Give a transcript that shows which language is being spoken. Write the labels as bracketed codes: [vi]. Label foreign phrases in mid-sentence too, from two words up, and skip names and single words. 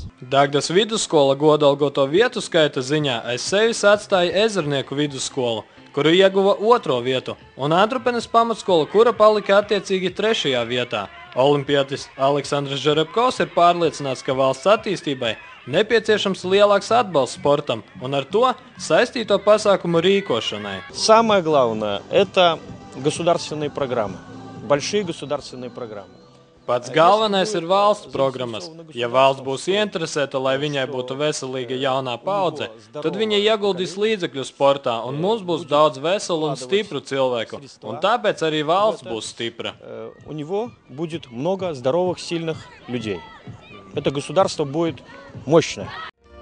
[lv] Dagdas vidusskola godalgoto vietu skaita ziņā aiz sevis atstāja Ezernieku vidusskolu, kuru ieguva 2. vietu, un Antrupenes pamatskola, kura palika attiecīgi 3. vietā. Olimpiatis Aleksandrs Žerebkovs ir pārliecināts, ka valsts attīstībai nepieciešams lielāks atbalsts sportam un ar to saistīto pasākumu rīkošanai. [ru] Самое главное – это государственные программы, большие государственные программы. [lv] Pats galvenais ir valsts programmas. Ja valsts būs ieinteresēta, lai viņai būtu veselīga jaunā paudze, tad viņa ieguldīs līdzekļus sportā, un mums būs daudz veselu un stipru cilvēku. Un tāpēc arī valsts būs stipra. [ru] У него будет много здоровых, сильных людей. Это государство будет мощное.